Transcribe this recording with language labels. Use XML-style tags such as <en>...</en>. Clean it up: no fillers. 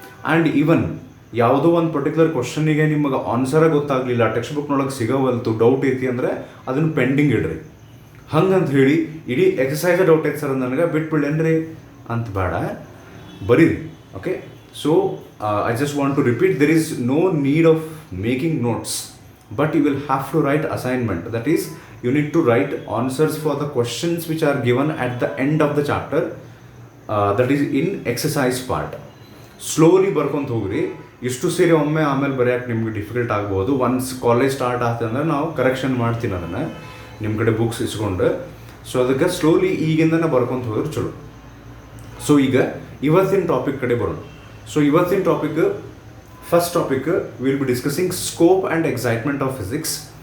<kn>And even ಯಾವುದೋ ಒಂದು particular ಕ್ವಶನಿಗೆ ನಿಮಗೆ ಆನ್ಸರೇ ಗೊತ್ತಾಗಲಿಲ್ಲ, ಟೆಕ್ಸ್ಟ್ ಬುಕ್ನೊಳಗೆ ಸಿಗೋವಲ್ತು, ಡೌಟ್ ಐತಿ ಅಂದರೆ ಅದನ್ನು ಪೆಂಡಿಂಗ್ ಇಡ್ರಿ. ಹಂಗಂತ ಹೇಳಿ ಇಡೀ ಎಕ್ಸಸೈಸ್ ಡೌಟ್ ಐತೆ ಸರ್ ನನಗೆ ಬಿಟ್ಬಿಡೇನ್ರಿ ಅಂತ ಬೇಡ, ಬರೀರಿ.</kn> <en>Okay, so I just want to repeat, there is no need of making notes, but you will have to write assignment. That is, you need to write answers for the questions which are given at the end of the chapter, that is in exercise part.</en> <kn>Slowly ಬರ್ಕೊಂತ ಹೋಗ್ರಿ. ಇಷ್ಟು ಸೇರಿ ಒಮ್ಮೆ ಆಮೇಲೆ ಬರೆಯೋಕೆ ನಿಮ್ಗೆ difficult ಆಗ್ಬೋದು. Once college start ಆಗ್ತಂದ್ರೆ ನಾವು correction ಮಾಡ್ತೀನಿ ಅದನ್ನು ನಿಮ್ಮ ಕಡೆ ಬುಕ್ಸ್ ಇಸ್ಕೊಂಡು. ಸೊ ಅದಕ್ಕೆ ಸ್ಲೋಲಿ ಈಗಿಂದನೇ ಬರ್ಕೊಂತ ಹೋದ್ರೆ ಚಲೋ. ಸೊ ಈಗ ಇವತ್ತಿನ ಟಾಪಿಕ್ ಕಡೆ ಬರೋಣ. ಸೊ ಇವತ್ತಿನ</kn> <en>Topic, first topic, will be discussing scope and excitement of physics.</en>